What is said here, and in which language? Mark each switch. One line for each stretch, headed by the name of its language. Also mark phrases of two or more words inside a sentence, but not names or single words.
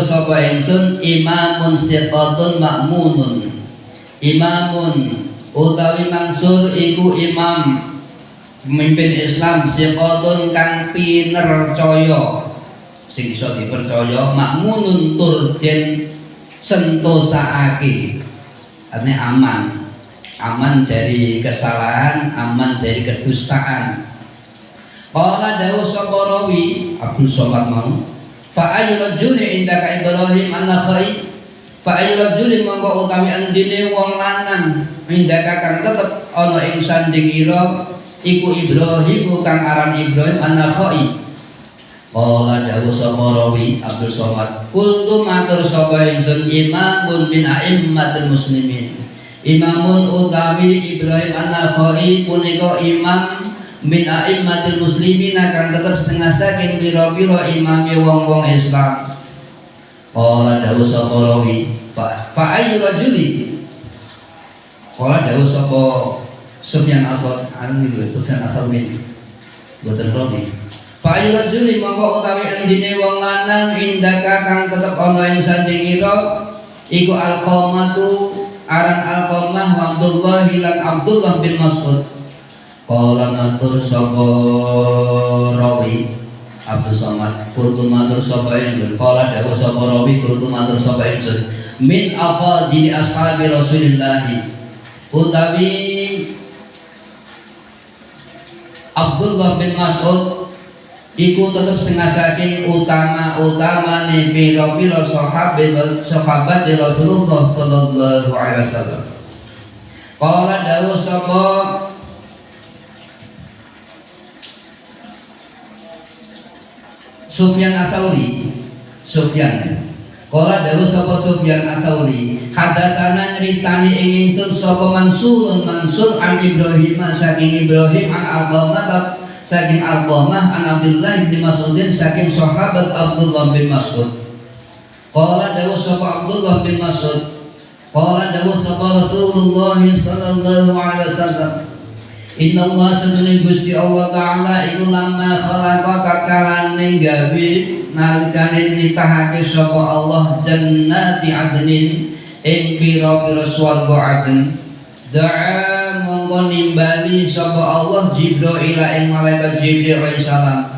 Javanese: sapa ingsun
Arabic: imamun siqatun ma'munun imamun
Javanese: utawi mangsur iku imam pemimpin Islam siqatun kang pinercaya sing iso dipercaya ma'munun tur den sentosaake
Indonesian: artinya aman dari kesalahan, aman dari kedustaan.
Javanese: Qala dawuh sapa rawi Abdul Somad mau
Arabic: fa ayu rajuli indaka
Javanese: Ibrahim an-Nakhai
Arabic: fa ayu rajuli
Javanese: mongko utawi andine wong lanang indaka kang tetep ana ing sanding ira iku Ibrahim kang aran Ibrahim an-Nakhai. Qala dawuh sapa rawi Abdul Somad kultu matur sapa ingsun
Arabic: imamun min a'immatil muslimin
Javanese: imamun utawi Ibrahim an-Nakhai punika
Arabic: imam min a'immatil muslimin
Javanese: kang tetep setengah saking pira-pira imame wong-wong Islam. Qala dawuh sapa rawi
Arabic: fa ayyu rajuli
Javanese: qala dawuh sapa Sufyan As-Tsauri boten rawi
Arabic: fa ayyu rajuli
Javanese: mongko utawi endine wong lanang indaka kang tetep ana ing sanding ira iku Alqamatu aran Alqamah wa Abdullah lan Abdullah bin Mas'ud. Qala matur sapa rawi Abdul Somad kultu matur sapa ingsun qala dawuh sapa rawi kultu matur sapa ingsun
Arabic: min afadili ashabi Rasulillah
Javanese: utawi Abdullah bin Mas'ud iku tetep setengah saking utama-utamane pira-pira sahabat Rasulullah
Arabic: sallallahu alaihi wasallam.
Javanese: Qala dawuh sapa Sufyan As-Tsauri Qala dawuh sapa Sufyan As-Tsauri hadasana nyritani ing ingsun sapa Mansur an Ibrahim saking Ibrahim an Alqamah saking Alqamah an Abdullah bin Mas'udin saking sahabat Abdullah bin Mas'ud. Qala dawuh sapa Abdullah bin Mas'ud qala dawuh sapa Rasulullah
Arabic: sallallahu alaihi wasallam inna Allah
Javanese: sadune Gusti Allah taala iku
Arabic: lamma khalaqa
Javanese: kakalane gawe nalikane nitahake sapa Allah
Arabic: jannati adnin
Javanese: ing pira-pira swarga adn da'a mongko nimbali sapa Allah Jibril ing malaikat Jibril
Arabic: alaihi salam.